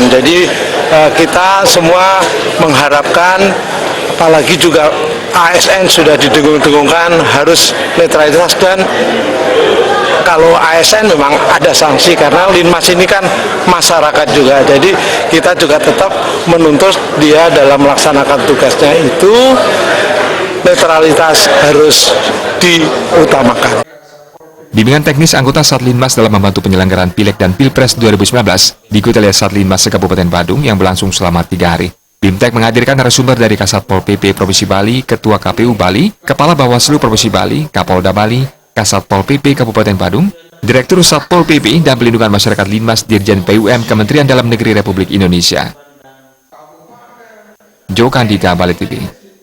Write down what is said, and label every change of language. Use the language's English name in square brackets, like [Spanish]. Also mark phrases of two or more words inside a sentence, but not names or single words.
[Indonesian] Jadi kita semua mengharapkan, apalagi juga ASN sudah didengung-dengungkan harus netralitas, dan kalau ASN memang ada sanksi karena Linmas ini kan masyarakat juga, jadi kita juga tetap menuntut dia dalam melaksanakan tugasnya itu netralitas harus diutamakan. Bimbingan teknis anggota Satlinmas dalam membantu penyelenggaraan Pileg dan Pilpres 2019 diikuti oleh Satlinmas Kabupaten Badung yang berlangsung selama 3 hari. BIMTEK menghadirkan narasumber dari Kasatpol PP Provinsi Bali, Ketua KPU Bali, Kepala Bawaslu Provinsi Bali, Kapolda Bali, Kasatpol PP Kabupaten Badung, Direktur Satpol PP dan Perlindungan Masyarakat Linmas, Dirjen PUM Kementerian Dalam Negeri Republik Indonesia. Joe Kandika, Bali TV.